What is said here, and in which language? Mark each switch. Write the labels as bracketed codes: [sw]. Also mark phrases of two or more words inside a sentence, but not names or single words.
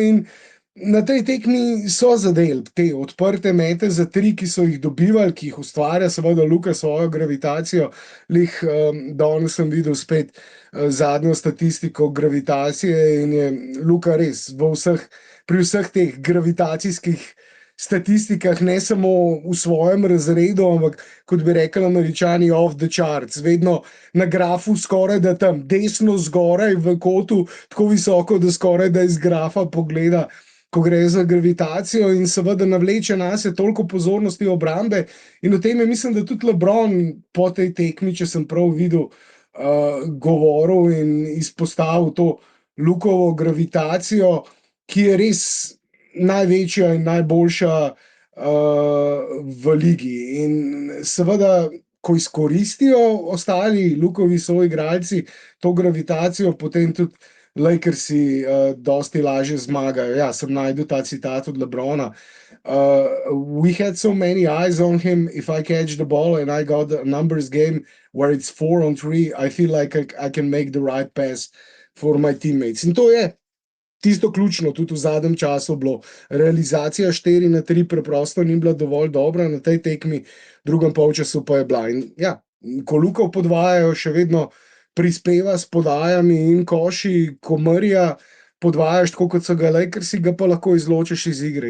[sl] In na tej tekmi so zadeli te odprte mete za 3, ki so jih dobivali, ki jih ustvarja seveda Luka svojo gravitacijo. Danes sem videl spet zadnjo statistiko gravitacije in je Luka res pri vseh teh gravitacijskih statistikah, ne samo v svojem razredu, ampak kot bi rekli Američani, [en] off the charts, [sl] vedno na grafu skoraj da tam desno zgoraj v kotu, tako visoko, da skoraj da iz grafa pogleda, ko gre za gravitacijo in seveda navleče nase toliko pozornosti obrambe. In o tem je, mislim, da tudi LeBron po tej tekmi, če sem prav videl, govoril in izpostavil to Lukovo gravitacijo, ki je res največja in najboljša v ligi. In seveda, ko izkoristijo ostali Lukovi soigralci to gravitacijo, potem tudi Lakersi dosti lažje zmagajo. Ja, sem najdel ta citat od LeBrona. [en] We had so many eyes on him. If I catch the ball and I got a numbers game where it's 4-on-3, I feel like I can make the right pass for my teammates. [sl] In to je tisto ključno, tudi v zadnjem času bilo. Realizacija 4-3 preprosto ni bila dovolj dobra na tej tekmi, v drugem polčasu pa je bila. In ja, ko Luko podvajajo, še vedno prispeva s podajami in koši, ko Murrayja podvajaš tako, kot so ga Lakersi, ga pa lahko izločiš iz igre.